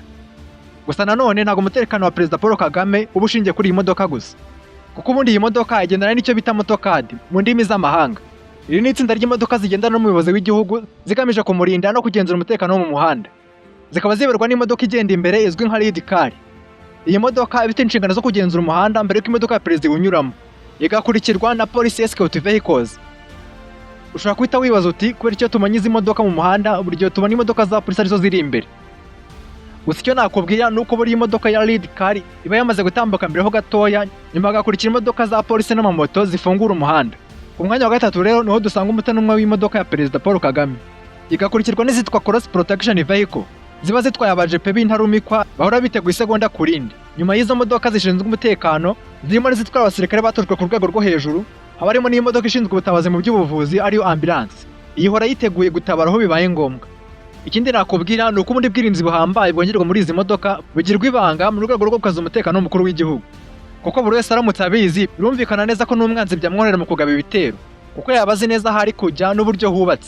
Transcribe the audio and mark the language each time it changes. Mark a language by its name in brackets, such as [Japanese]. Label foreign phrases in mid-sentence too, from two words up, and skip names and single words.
[Kinyarwanda] Gusa nanone ntabwo umutekano wa Perezida Paul Kagame uba ushingiye kuri iyi modoka gusa, kuko ubundi iyi modoka igendana n'icyo bita motokadi mu ndimi z'amahanga. Iri ni itsinda ry'imodoka zigendana n'umuyobozi w'igihugu zigamije kumurinda no kugenzura umutekano wo mu muhanda. Zikaba ziberwa n'imodoka igenda imbere izwi nka [English] lead car. [Kinyarwanda] Iyi modoka ifite inshingano zo kugenzura umuhanda mbere y'uko imodoka ya perezida iwunyuramo, igakurikirwa na [English] police escort vehicles. [Kinyarwanda] Ushobora kwita wibaza uti kubera icyo tumanye izi modoka mu muhanda buri gihe tubona imodoka za polisi arizo ziri imbere. Gusa icyo nakubwira ni uko buri imodoka ya [English] lead car [Kinyarwanda] iba yamaze gutambuka mbere ho gatoya, nyuma hagakurikira imodoka za polisi n'amamoto zifungura umuhanda. Ku mwanya wa gatatu rero niho dusanga umutanumwe w'imodoka ya Perezida Paul Kagame, igakurikirwa n'izitwa [English] cross protection vehicle, [Kinyarwanda] ziba zitwaye abajepe b'intarumikwa bahora biteguye isegonda ku rindi. Nyuma y'izo modoka zishinzwe umutekano zirimo n'izitwara abasirikare batojwe ku rwego rwo hejuru, haba harimo n'imodoka ishinzwe ubutabazi mu by'ubuvuzi ariyo ambulance, iyi ihora yiteguye gutabara aho bibaye ngombwa. Ikindi nakubwira ni uko ubundi bwirinzi buhambaye bwongerwa muri izi modoka bugirwa ibanga mu rwego rwo gukaza umutekano w'umukuru w'igihugu, kuko buri wese aramutse abizi birumvikana neza ko n'umwanzi byamworohera mu kugaba ibitero, kuko yaba azi neza aho ari kujya n'uburyo hubatse.